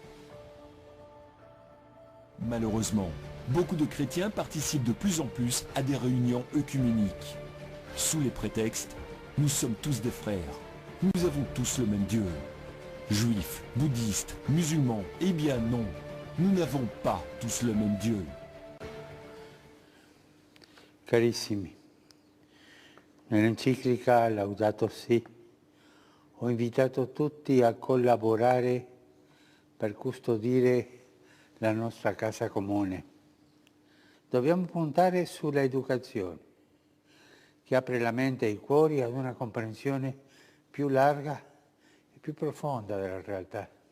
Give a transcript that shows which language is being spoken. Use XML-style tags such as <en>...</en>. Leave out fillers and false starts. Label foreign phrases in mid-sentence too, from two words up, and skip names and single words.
<fr>Malheureusement, beaucoup de chrétiens participent de plus en plus à des réunions œcuméniques. Sous les prétextes, nous sommes tous des frères. Nous avons tous le même Dieu. Juifs, bouddhistes, musulmans, eh bien non, nous n'avons pas tous le même Dieu.</fr> <it>Carissimi, nell'enciclica Laudato Si ho invitato tutti a collaborare per custodire la nostra casa comune. Dobbiamo puntare sulla educazione, che apre la mente e i cuori ad una comprensione più larga e più profonda della realtà.</it>